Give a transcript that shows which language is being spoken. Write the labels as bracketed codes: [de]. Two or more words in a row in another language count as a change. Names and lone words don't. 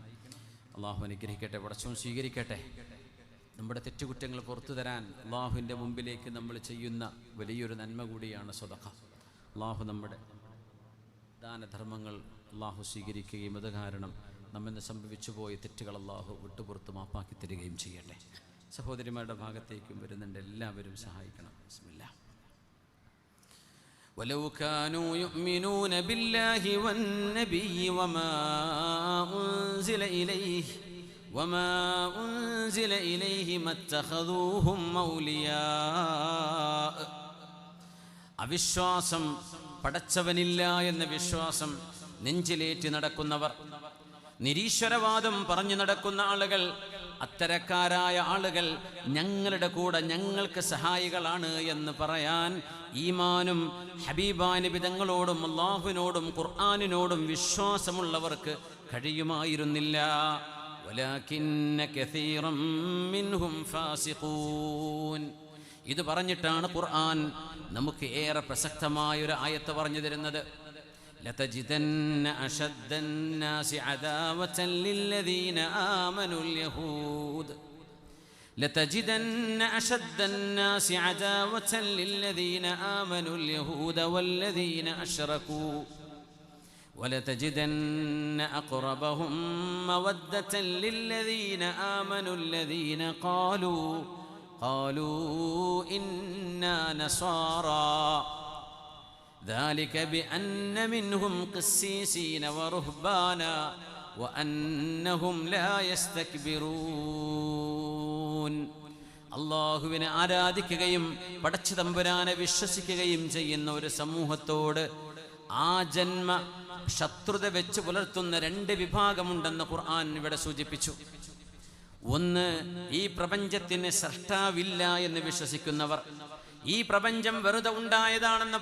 [ml] അള്ളാഹു അനുഗ്രഹിക്കട്ടെ, പടച്ചോൻ സ്വീകരിക്കട്ടെ. നമ്മുടെ തെറ്റുകുറ്റങ്ങൾ പുറത്തു തരാൻ അള്ളാഹുവിൻ്റെ മുമ്പിലേക്ക് നമ്മൾ ചെയ്യുന്ന വലിയൊരു നന്മ കൂടിയാണ് സ്വതക്ക. അള്ളാഹു നമ്മുടെ ദാനധർമ്മങ്ങൾ അള്ളാഹു സ്വീകരിക്കുകയും അത് കാരണം നമ്മെന്ന് സംഭവിച്ചു പോയ തെറ്റുകൾ അള്ളാഹു വിട്ടുപുറത്ത് മാപ്പാക്കി തരികയും ചെയ്യട്ടെ. സഹോദരിമാരുടെ ഭാഗത്തേക്കും വരുന്നുണ്ട്, എല്ലാവരും സഹായിക്കണം. ബിസ്മില്ലാ. [ar] ولو كانوا يؤمنون بالله والنبي وما أنزل إليه ما اتخذوهم أولياء. [ml] അവിശ്വാസം, പടച്ചവനില്ല എന്ന വിശ്വാസം നെഞ്ചിലേറ്റി നടക്കുന്നവർ, നിരീശ്വരവാദം പറഞ്ഞു നടക്കുന്ന ആളുകൾ, അത്തരക്കാരായ ആളുകൾ ഞങ്ങളുടെ കൂടെ ഞങ്ങൾക്ക് സഹായികളാണ് എന്ന് പറയാൻ ഈമാനും ഹബീബാ നബി തങ്ങളോടും അല്ലാഹുവിനോടും ഖുർആനിനോടും വിശ്വാസമുള്ളവർക്ക് കഴിയുമായിരുന്നില്ല. [ar] ولكن كثيرا منهم فاسقون. [ml] ഇത് പറഞ്ഞിട്ടാണ് ഖുർആൻ നമുക്ക് ഏറെ പ്രസക്തമായ ഒരു ആയത്ത് പറഞ്ഞു തരുന്നത്. [ar] لتجدن أشد الناس عداوة للذين آمنوا اليهود لتجدن أشد الناس عداوة للذين آمنوا اليهود والذين أشركوا ولتجدن أقربهم مودة للذين آمنوا الذين قالوا إنا نصارى ذلك بأن منهم قسيسين ورهبانا وأنهم لا يستكبرون. [ml] അല്ലാഹുവിനെ ആരാധിക്കുകയും പടച്ച തമ്പുരാനെ വിശ്വസിക്കുകയും ചെയ്യുന്ന ഒരു സമൂഹത്തോട് ആ ജന്മ ശത്രുത വെച്ച് പുലർത്തുന്ന 2 വിഭാഗമുണ്ടെന്ന് ഖുർആൻ ഇവിടെ സൂചിപ്പിച്ചു. ഒന്ന്, ഈ പ്രപഞ്ചത്തിന് സൃഷ്ടാവില്ല എന്ന് വിശ്വസിക്കുന്നവർ, ഈ പ്രപഞ്ചം വെറുതെ ഉണ്ടായതാണെന്ന്